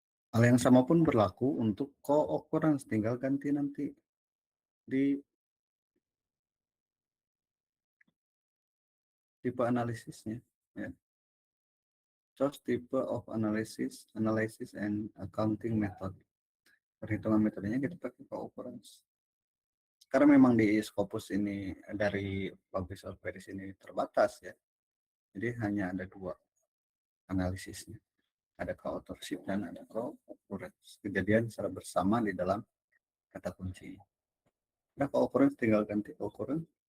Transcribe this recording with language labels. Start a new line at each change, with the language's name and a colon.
Indonesian: Hal yang sama pun berlaku untuk co-occurrence, tinggal ganti nanti di tipe analisisnya ya.
English: Choose type of analysis and accounting method.
Indonesian: Perhitungan metodenya kita pakai co-occurrence. Karena memang di Scopus ini dari publish or perish ini terbatas ya. Jadi hanya ada dua analisisnya. Ada co-authorship dan ada co-occurrence. Kejadian secara bersama di dalam kata kunci. Nah, co-occurrence tinggal ganti occurrence.